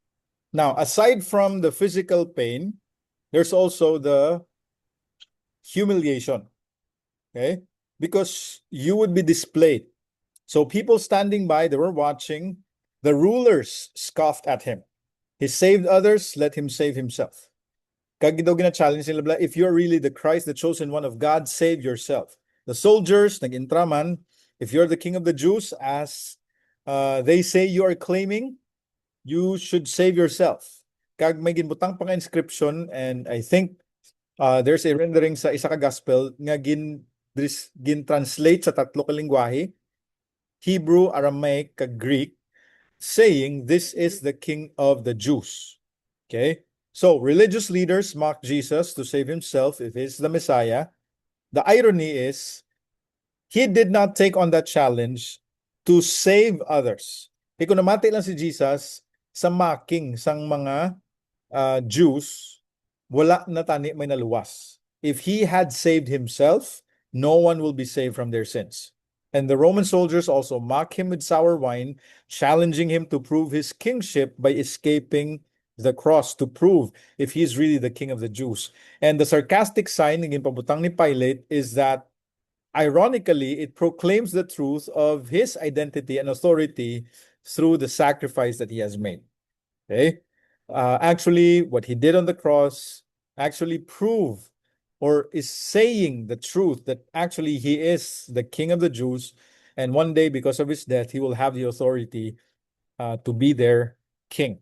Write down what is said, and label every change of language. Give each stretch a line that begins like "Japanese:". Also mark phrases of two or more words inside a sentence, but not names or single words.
English: Now, aside from the physical pain, there's also the humiliation. Okay? Because you would be displayed. So people standing by, they were watching. The rulers scoffed at him. He saved others, let him save himself.
Hiligaynon: Kag daw gina-challenge sila,
English: if you're really the Christ, the chosen one of God, save yourself. The soldiers,
Hiligaynon: nag-intraman,
English: if you're the king of the Jews, as they say you are claiming, you should save yourself.
Hiligaynon: Kag may ginbutang pang inscription,
English: and I think there's a rendering
Hiligaynon: sa isa ka gospel nga gin-translate sa 3 ka lingwahe, Hebrew, Aramaic, kag Greek,
English: saying this is the king of the Jews.
Hiligaynon: Okay?
English: So religious leaders mocked Jesus to save himself if he's the Messiah. The irony is he did not take on that challenge to save others.
Hiligaynon: Kung namati lang si Jesus sa mocking sang mga Jews, wala na tani may naluwas.
English: If he had saved himself, no one will be saved from their sins. And the Roman soldiers also mock him with sour wine, challenging him to prove his kingship by escaping the cross, to prove if he's really the king of the Jews. And the sarcastic sign
Hiligaynon: ng pabutang ni
English: Pilate is that, ironically, it proclaims the truth of his identity and authority through the sacrifice that he has made. Okay? Actually, what he did on the cross actually prove or is saying the truth that actually he is the king of the Jews, and one day, because of his death, he will have the authority to be their king.